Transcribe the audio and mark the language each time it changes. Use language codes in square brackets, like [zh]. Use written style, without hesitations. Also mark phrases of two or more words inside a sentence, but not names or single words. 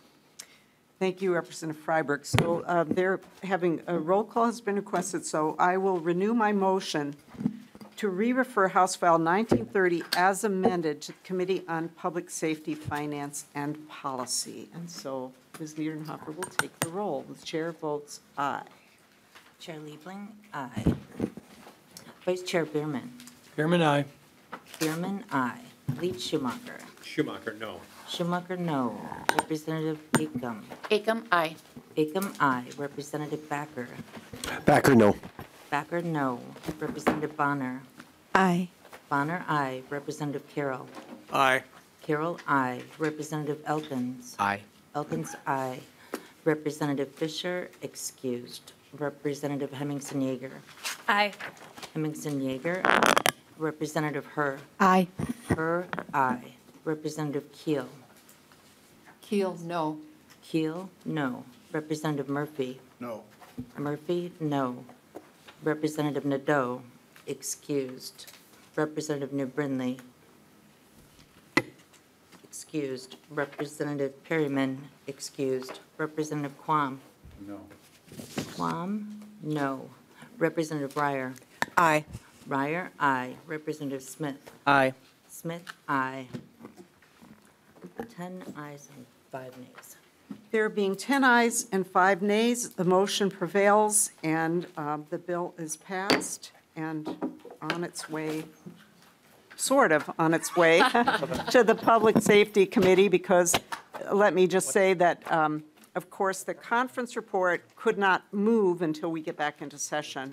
[en] Thank you, Representative Freiberg. So they're having a roll call has been requested, so I will renew my motion to re-refer House File 1930 as amended to the Committee on Public Safety, Finance, and Policy. And so Ms. Niedenhofer will take the roll. The chair votes aye. Chair Liebling, aye. Vice Chair Bierman. Bierman, aye. Bierman, aye. Leach Schumacher. Schumacher, no. Schumacher, no. Representative Acom. Acom, aye. Acom, aye. Representative Backer. Backer, no. Backer, no. Representative Bonner. Aye. Bonner, aye. Representative Carroll. Aye. Carroll, aye. Representative Elkins. Aye. Elkins, aye. Representative Fisher, excused. Representative Hemmingson Yeager. Aye. Hemmingson Yeager. Representative Herr. Aye. Herr, aye. Representative Keel. Keel, no. Keel, no. Representative Murphy. No. Murphy, no. Representative Nadeau, excused. Representative New Brindley, excused. Representative Perryman, excused. Representative Quam. No. Quam, no. Representative Ryer. Aye. Ryer, aye. Representative Smith. Aye. Smith, aye. 10 ayes and 5 nays. There being 10 ayes and 5 nays, the motion prevails, and the bill is passed and on its way, sort of on its way, to the Public Safety Committee, because let me just say that, of course, the conference report could not move until we get back into session.